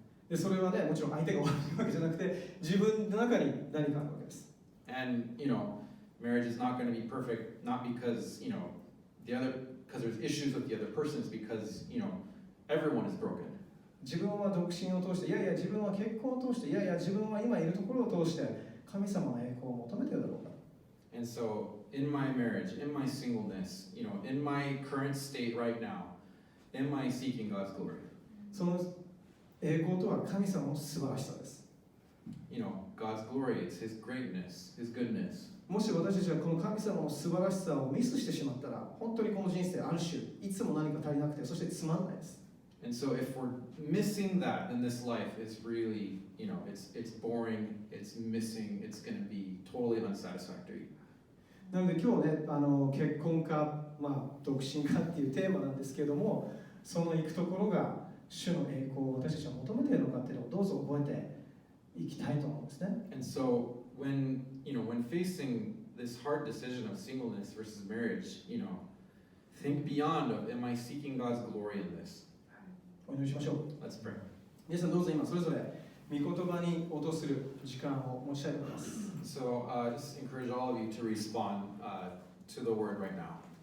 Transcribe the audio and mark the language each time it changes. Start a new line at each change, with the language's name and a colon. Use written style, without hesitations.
Japanese: でそれはね、もちろん相手が悪いわけじゃなくて、自分の中に何かあるわけです。
English: And marriage is not going to be perfect, not because because there's issues with the other person, it's because everyone is broken.
Japanese: 自分は独身を通して、自分は結婚を通して、自分は今いるところを通して神様の栄光を求めているだろうか。
English: And so, in my marriage, in my singleness, in my current state right now, am I seeking God's glory?
Japanese: その栄光とは神様の素晴らしさです。
English: God's glory, it's His greatness, His goodness.
Japanese: もし私たちはこの神様の素晴らしさをミスしてしまったら、本当にこの人生ある種いつも何か足りなくて、そしてつまんないです。
English: And so if we're missing that, then this life is really, it's boring, it's missing, it's going to be totally unsatisfactory.
Japanese: なので今日ね、結婚か、独身かっていうテーマなんですけれども、その行くところが主の栄光を私たちは求めているのかっていうのをどうぞ覚えていきたいと思うんですね。
English: And so when facing this hard decision of singleness versus marriage, think beyond of, am I seeking God's glory in this?
Japanese: お祈りしましょう。
English: Let's pray.
Japanese: 皆さんどうぞ今それぞれ御言葉に応答する時間を持ちたいと思います。
English: So just encourage all of you to respond to the word right now.